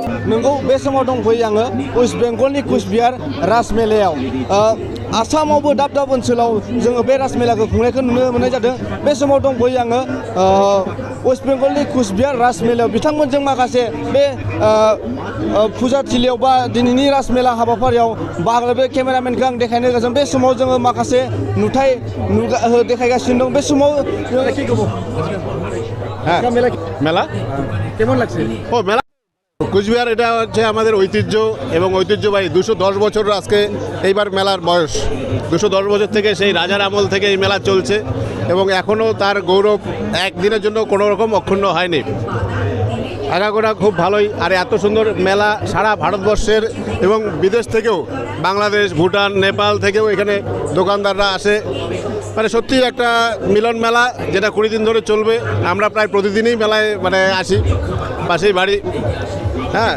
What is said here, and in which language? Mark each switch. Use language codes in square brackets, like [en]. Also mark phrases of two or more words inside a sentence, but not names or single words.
[brx] नोंगौ बे समाव दंफैयो आङो वेस्ट बेंगलनि कुचबिहार राजमेलायाव आसामावबो दाब दाब ओनसोलाव जोङो बे राजमेलाखौ खुंनायखौ नुनो मोननाय जादों बे समाव दंफैयो आङो वेस्ट बेंगलनि कुचबिहार राजमेलायाव बिथांमोनजों माखासे बे फुजाथिलियाव बा दिनैनि राजमेला हाबाफारियाव बाहागो बे केमेरामेनखौ आं देखायनो गोजोन बे समाव जोङो माखासे नुथाय देखायगासिनो दं बे समाव [bn] মেলা কেমন লাগছে ও মেলা কুচবিহার এটা হচ্ছে আমাদের ঐতিহ্য এবং ঐতিহ্যবাহী 210 বছর আজকে এইবার মেলার বয়স 210 বছর থেকে সেই রাজার আমল থেকে এই মেলা চলছে এবং এখনও তার গৌরব একদিনের জন্য কোনো রকম অক্ষুণ্ণ হয়নি আগাগোড়া খুব ভালোই আর এত সুন্দর মেলা সারা ভারতবর্ষের এবং বিদেশ থেকেও বাংলাদেশ ভুটান নেপাল থেকেও এখানে দোকানদাররা আসে মানে সত্যি একটা মিলন মেলা যেটা 20 দিন ধরে চলবে আমরা প্রায় প্রতিদিনই মেলায় মানে আসি পাশেই বাড়ি হ্যাঁ